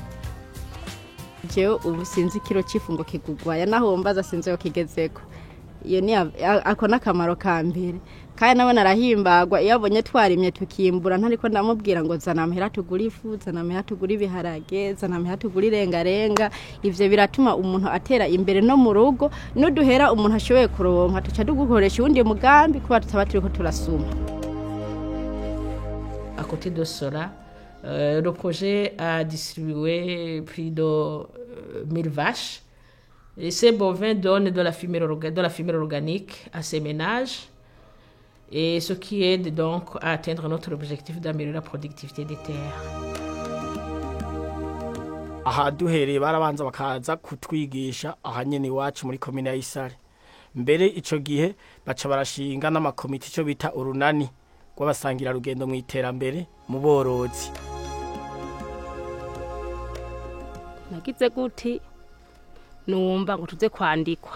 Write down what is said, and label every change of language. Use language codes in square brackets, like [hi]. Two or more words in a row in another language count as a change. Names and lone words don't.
[rn] Jewe ubu sinzi kilo cifungo kigugwaya naho mbaza sinzi yo kigezeko iyo ni ako n'akamaro ka mbere kandi nawe narahimbagwa iyo abonye twarimye tukimbura ntariko ndamubwira ngo zana amahera tugura ifu zana amahera tugura ibiharage zana amahera tugura irengarenga ivyo biratuma umuntu atera imbere no mu rugo n'uduhera umuntu ashoboye kuronka tuca dugukoresha uwundi mugambi kuba tutaba turiko turasuma. [fr] À côté de cela, le projet a distribué plus de 1000 vaches. Et ces bovins donnent de la fumée organique à ces ménages, et ce qui aide donc à atteindre notre objectif d'améliorer la productivité des terres. [rn] Aha duhereye barabanza bakaza kutwigisha aha nyene iwacu muri komine ya Isare. Mbere ico gihe baca barashinga n'amakomite ico bita urunani rw'abasangira rugendo mu iterambere mu borozi. Nagize guti numva ngo tuze kwandikwa.